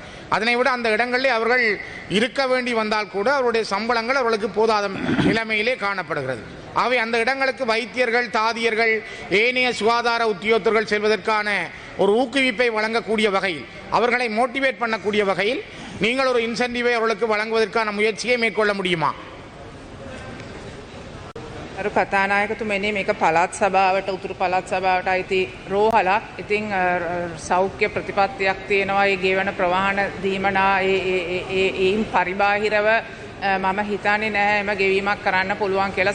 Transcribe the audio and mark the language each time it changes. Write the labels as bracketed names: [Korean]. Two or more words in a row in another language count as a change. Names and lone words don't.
[Tamil] அதனை விட அந்த இடங்களில் அவர்கள் இருக்க வேண்டி வந்தால் கூட அவருடைய சம்பளங்கள் அவர்களுக்கு போதாத நிலைமையிலே காணப்படுகிறது. ஆகவே அந்த இடங்களுக்கு வைத்தியர்கள், தாதியர்கள், ஏனைய சுகாதார உத்தியோகத்தர்கள் செல்வதற்கான ஒரு ஊக்குவிப்பை வழங்கக்கூடிய வகையில், அவர்களை மோட்டிவேட் பண்ணக்கூடிய வகையில் நீங்கள் ஒரு இன்சென்டிவை அவர்களுக்கு வழங்குவதற்கான முயற்சியை மேற்கொள்ள முடியுமா? [Sinhala] අරු කතානායකතුමනි, මේක පළාත් සභාවට, උතුරු පළාත් සභාවට අයිති රෝහලක්. ඉතින් සෞඛ්‍ය ප්‍රතිපත්තියක් තියෙනවා. ඒ ගෙවන ප්‍රවාහන දීමනා ඒයින් පරිබාහිරව මම හිතන්නේ නැහැ එම ගෙවීමක් කරන්න පුළුවන් කියලා.